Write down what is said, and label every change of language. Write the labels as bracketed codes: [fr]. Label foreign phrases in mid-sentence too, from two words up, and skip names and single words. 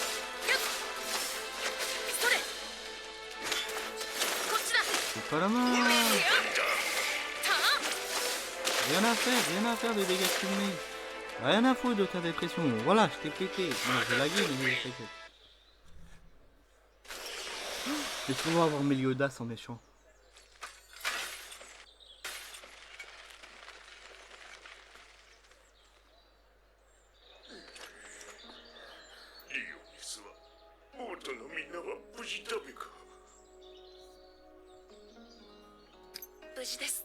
[fr] C'est pas la main. Rien à faire des dégâts cumulés. Rien à foutre de ta dépression. Voilà, je t'ai pété. Bon, j'ai lagué, mais t'inquiète. J'ai souvent avoir Meliodas en méchant. [ja] リオネスは王都のみんなは無事だべか。無事です。